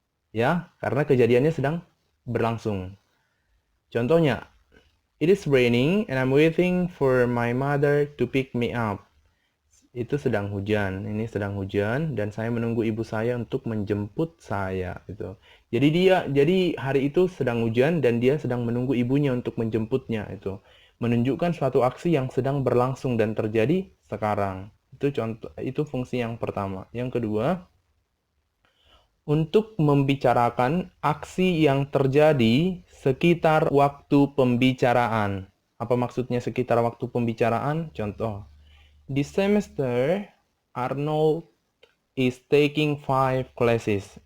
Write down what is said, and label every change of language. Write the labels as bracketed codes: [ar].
[id] Ya, karena kejadiannya sedang berlangsung. Contohnya, [en] it is raining and I'm waiting for my mother to pick me up. [id] Itu sedang hujan, ini sedang hujan dan saya menunggu ibu saya untuk menjemput saya gitu. Jadi hari itu sedang hujan dan dia sedang menunggu ibunya untuk menjemputnya itu. Menunjukkan suatu aksi yang sedang berlangsung dan terjadi sekarang. Itu fungsi yang pertama. Yang kedua, untuk membicarakan aksi yang terjadi sekitar waktu pembicaraan. Apa maksudnya sekitar waktu pembicaraan? Contoh, [en] this semester, Arnold is taking 5 classes.